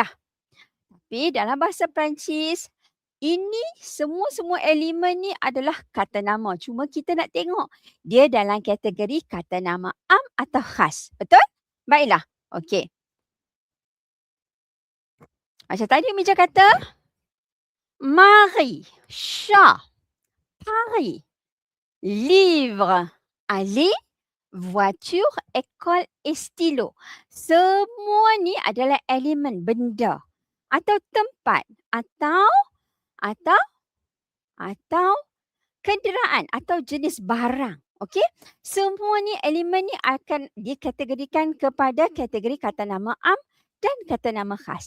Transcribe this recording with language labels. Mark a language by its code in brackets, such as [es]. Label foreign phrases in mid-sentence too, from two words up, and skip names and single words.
[ms] Tapi dalam bahasa Perancis, ini semua elemen ni adalah kata nama. Cuma kita nak tengok dia dalam kategori kata nama am atau khas. Betul? Baiklah. Okey. Macam tadi Umi kata, mari, [fr] chat, Paris, livre, aller, voiture, école et stylo. [ms] Semua ni adalah elemen benda atau tempat atau kenderaan atau jenis barang. Okey? Semua ni elemen ni akan dikategorikan kepada kategori kata nama am dan kata nama khas.